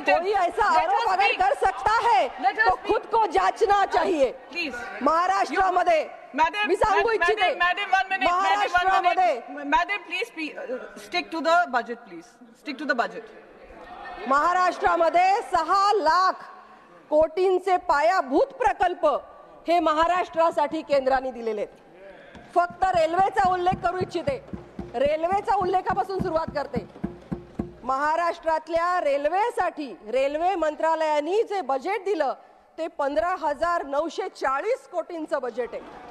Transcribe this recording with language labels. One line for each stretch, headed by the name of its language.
Hindi: कोई ऐसा आरोप अगर कर सकता है तो खुद को जांचना चाहिए।
English: please
Marathi: महाराष्ट्रामध्ये मी सांगू इच्छिते, महाराष्ट्रामध्ये
English: Madam please stick to the budget, please stick to the budget.
Marathi: महाराष्ट्रामध्ये 6 लाख कोटींचे पायाभूत प्रकल्प हे महाराष्ट्रासाठी केंद्राने दिलेले आहेत। फक्त रेल्वेचा उल्लेख करू इच्छिते, रेल्वेचा उल्लेखापासून सुरुवात करते। महाराष्ट्रातल्या रेल्वेसाठी रेल्वे मंत्रालयाने जे बजेट दिलं ते 15,940 कोटींचं बजेट आहे।